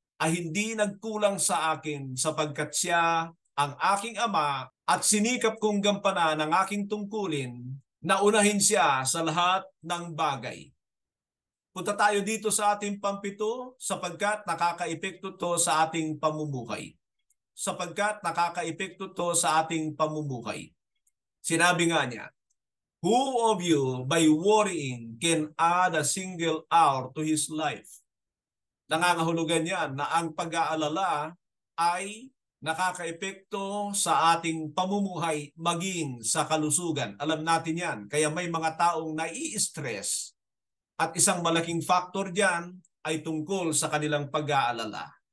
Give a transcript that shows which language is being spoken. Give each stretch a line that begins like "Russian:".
Filipino: ay hindi nagkulang sa akin sapagkat siya ang aking Ama at sinikap kong gampanan ang aking tungkulin na unahin siya sa lahat ng bagay. Punta tayo dito sa ating pampito sapagkat nakakaepekto to sa ating pamumuhay. Sapagkat nakakaepekto to sa ating pamumuhay. Sinabi nga niya,
English: who of you by worrying can add a single hour to his life?
Filipino: Nangangahulugan yan na ang pag-aalala ay nakakaepekto sa ating pamumuhay maging sa kalusugan. Alam natin yan. Kaya may mga taong nai-stress at isang malaking factor diyan ay tungkol sa kanilang pag-aalala.